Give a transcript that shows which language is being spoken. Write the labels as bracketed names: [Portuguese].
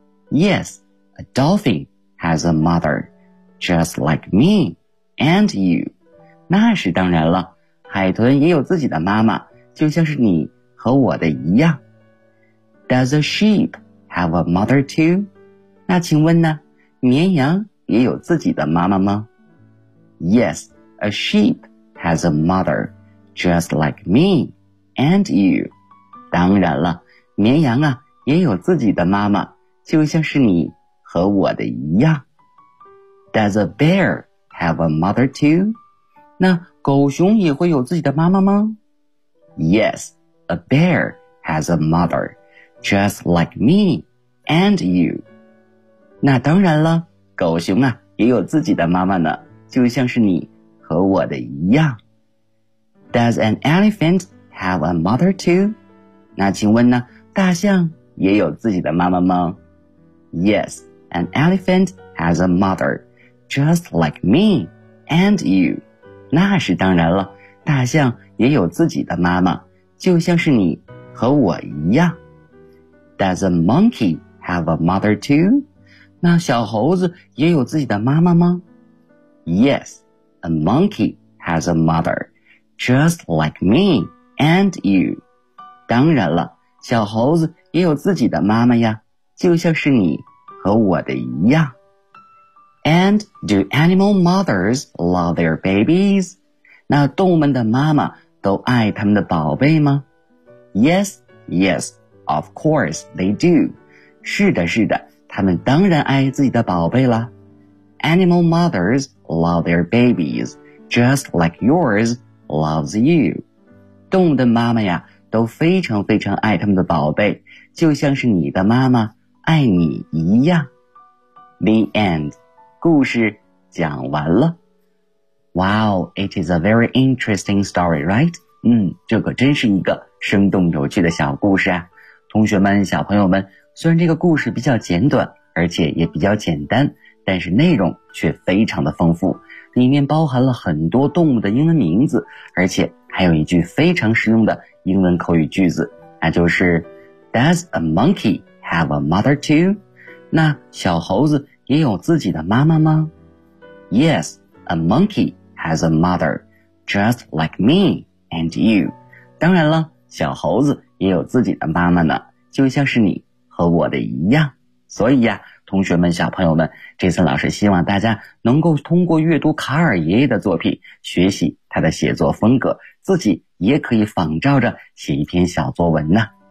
[English] Yes, a dolphin has a mother, just like me and you. [Chinese] 那是当然了，海豚也有自己的妈妈，就像是你和我的一样。 [English] Does a sheep? Have a mother too? [Chinese] 那请问呢，绵羊也有自己的妈妈吗？ [English] Yes, a sheep has a mother, just like me and you. [Chinese] 当然了，绵羊啊，也有自己的妈妈，就像是你和我的一样。 [English] Does a bear have a mother too? [Chinese] 那狗熊也会有自己的妈妈吗？ [English] Yes, a bear has a mother. Just like me and you. [Chinese] 那当然了，狗熊啊，也有自己的妈妈呢，就像是你和我的一样。 [English] Does an elephant have a mother too? [Chinese] 那请问呢，大象也有自己的妈妈吗？ [English] Yes, an elephant has a mother, just like me and you. [Chinese] 那是当然了，大象也有自己的妈妈，就像是你和我一样。 [English] Does a monkey have a mother too? [Chinese] 那小猴子也有自己的妈妈吗？ [English] Yes, a monkey has a mother, just like me and you. [Chinese] 当然了，小猴子也有自己的妈妈呀，就像是你和我的一样。 [English] And do animal mothers love their babies? [Chinese] 那动物们的妈妈都爱他们的宝贝吗？ [English] Yes, yes. Of course they do. [Chinese] 是的是的，他们当然爱自己的宝贝了。 [English] Animal mothers love their babies, just like yours loves you. [Chinese] 动物的妈妈呀，都非常非常爱他们的宝贝，就像是你的妈妈爱你一样。 [English] The end. [Chinese] 故事讲完了。 [English] Wow, it is a very interesting story, right? [Chinese] 这个真是一个生动有趣的小故事啊。同学们，小朋友们，虽然这个故事比较简短，而且也比较简单，但是内容却非常的丰富，里面包含了很多动物的英文名字，而且还有一句非常实用的英文口语句子，那就是 [English] Does a monkey have a mother too? [Chinese] 那小猴子也有自己的妈妈吗？ [English] Yes, a monkey has a mother, just like me and you. [Chinese] 当然了，小猴子也有自己的妈妈呢，就像是你和我的一样。所以呀，同学们，小朋友们，这次老师希望大家能够通过阅读卡尔爷爷的作品，学习他的写作风格，自己也可以仿照着写一篇小作文呢。